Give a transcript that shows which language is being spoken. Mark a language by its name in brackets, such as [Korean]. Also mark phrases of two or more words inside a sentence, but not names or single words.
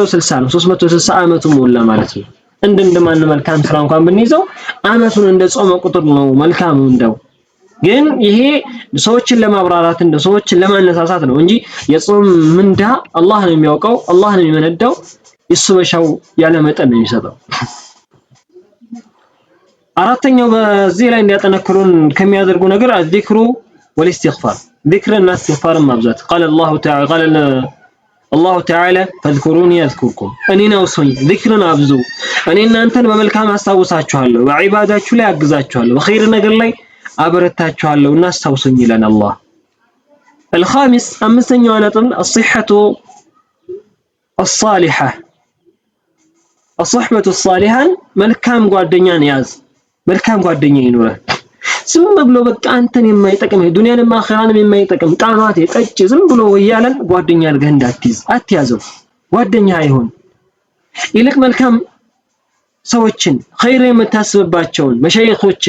[Amharic] 60 ነው። 360 አመቱን ሞላ ማለት ነው። እንደማን መልካም ስራ እንኳን ብንይዘው አመቱን እንደ ጾመ ቁጥር ነው መልካሙ እንደው። ግን ይሄ ሰዎችን ለማብራራት እንደ ሰዎችን ለማነሳሳት ነው እንጂ የጾም ምንዳ አላህ ነው የሚያውቀው፣ አላህ ነው የሚመነዳው። እሱ በሻው ያለ መጠን ነው የሚሰጠው። አራተኛው በዚህ ላይ እንዲያጠነክሩን ከሚያደርጉ ነገር [Arabic] الذكر والاستغفار ذكرنا استغفار [Amharic] ማብዛት قال [Arabic] الله تعالى فاذكروني اذكركم [Amharic] እኔን አውሱኝ ذكرنا አብዙ እኔ እናንተን በመልካም አስታውሳችኋለሁ፣ በዒባዳችሁ ላይ አግዛችኋለሁ፣ በኸይር ነገር ላይ አበረታችኋለሁ እና አስታውሱኝ ይላል አላህ። الخامس አምስተኛው ነጥብ الصحة [Arabic] الصالحة الصحبة الصالحة [Amharic] መልካም ጓደኛን ያዝ። መልካም ጓደኛ ይኖር። ዝም ብሎ በቃ አንተን የማይጠቅም ዱንያንም አኺራንም የማይጠቅም ጣናት የጠጭ ዝም ብሎ ወያለን ጓደኛ አድርገህ አትያዘው። ጓደኛ አይሆን። ይልቅ መልካም ሰዎችን ኸይር የምታስብባቸውን መሸይኾችን፣